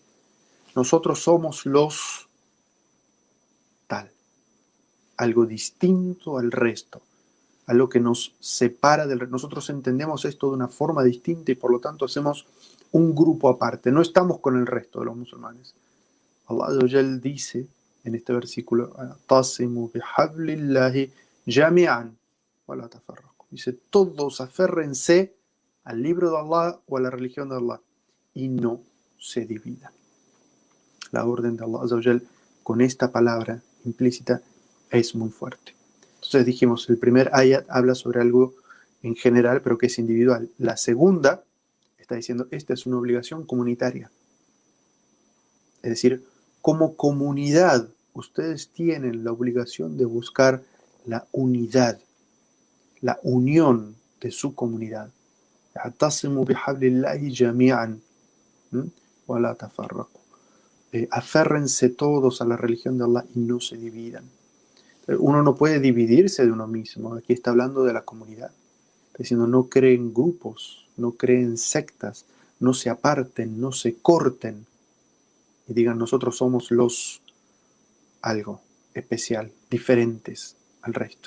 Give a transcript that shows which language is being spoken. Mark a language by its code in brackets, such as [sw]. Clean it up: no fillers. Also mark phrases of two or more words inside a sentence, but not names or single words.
[es] Nosotros somos los tal, algo distinto al resto, algo que nos separa del resto. Nosotros entendemos esto de una forma distinta y por lo tanto hacemos un grupo aparte, no estamos con el resto de los musulmanes. [ar] الله عز وجل [es] dice en este versículo, [ar] "اعتصموا بحبل الله جميعا ولا تفرقوا". [es] Dice, todos aférrense al libro de Allah o a la religión de Allah y no se dividan. La orden de [ar] الله عز وجل [es] con esta palabra implícita es muy fuerte. Entonces dijimos, el primer ayat habla sobre algo en general, pero que es individual. La segunda está diciendo, esta es una obligación comunitaria. Es decir, como comunidad, ustedes tienen la obligación de buscar la unidad, la unión de su comunidad. [ar] اعتصموا بحبل الله جميعا ولا تفرقوا. [es] Aférrense todos a la religión de Allah y no se dividan. Uno no puede dividirse de uno mismo. Aquí está hablando de la comunidad. Está diciendo, no creen grupos, no creen sectas, no se aparten, no se corten y digan, nosotros somos los algo especial, diferentes al resto.